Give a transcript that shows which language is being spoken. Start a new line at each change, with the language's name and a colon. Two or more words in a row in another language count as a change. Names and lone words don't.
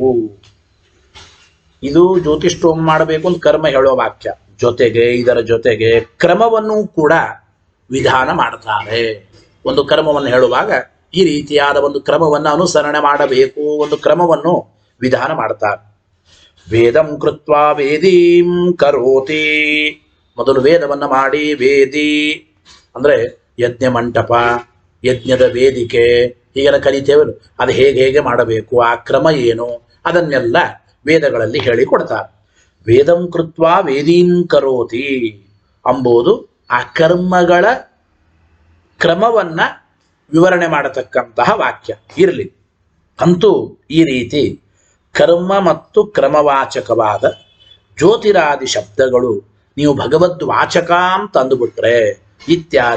Kannada: ಇದು ಜ್ಯೋತಿಷ್ಠೋಮ ಮಾಡಬೇಕು ಅಂತ ಕರ್ಮ ಹೇಳುವ ವಾಕ್ಯ, ಜೊತೆಗೆ ಇದರ ಜೊತೆಗೆ ಕ್ರಮವನ್ನು ಕೂಡ ವಿಧಾನ ಮಾಡ್ತಾರೆ. ಒಂದು ಕರ್ಮವನ್ನು ಹೇಳುವಾಗ ಈ ರೀತಿಯಾದ ಒಂದು ಕ್ರಮವನ್ನು ಅನುಸರಣೆ ಮಾಡಬೇಕು, ಒಂದು ಕ್ರಮವನ್ನು ವಿಧಾನ ಮಾಡ್ತಾರೆ.
Sanskrit: ವೇದಂ ಕೃತ್ವಾ ವೇದೀಂ ಕರೋತಿ,
Kannada: ಮೊದಲು ವೇದವನ್ನು ಮಾಡಿ, ವೇದಿ ಅಂದರೆ ಯಜ್ಞ ಮಂಟಪ, ಯಜ್ಞದ ವೇದಿಕೆ ಹೀಗೆಲ್ಲ ಕಲಿತೇವಲ್ಲ, ಅದು ಹೇಗೆ ಮಾಡಬೇಕು, ಆ ಕ್ರಮ ಏನು, ಅದನ್ನೆಲ್ಲ ವೇದಗಳಲ್ಲಿ ಹೇಳಿಕೊಡ್ತಾರೆ.
Sanskrit: ವೇದಂ ಕೃತ್ವಾ ವೇದೀಂ ಕರೋತಿ
Kannada: ಎಂಬುದು ಆ ಕರ್ಮಗಳ ಕ್ರಮವನ್ನ ವಿವರಣೆ ಮಾಡತಕ್ಕಂತಹ ವಾಕ್ಯ ಇರಲಿ. ಅಂತೂ ಈ ರೀತಿ ಕರ್ಮ ಮತ್ತು ಕ್ರಮವಾಚಕವಾದ ಜ್ಯೋತಿರಾದಿ ಶಬ್ದಗಳು ನೀವು ಭಗವದ್ವಾಚಕ ಅಂತ ಅಂದುಬಿಟ್ರೆ ಇತ್ಯಾದಿ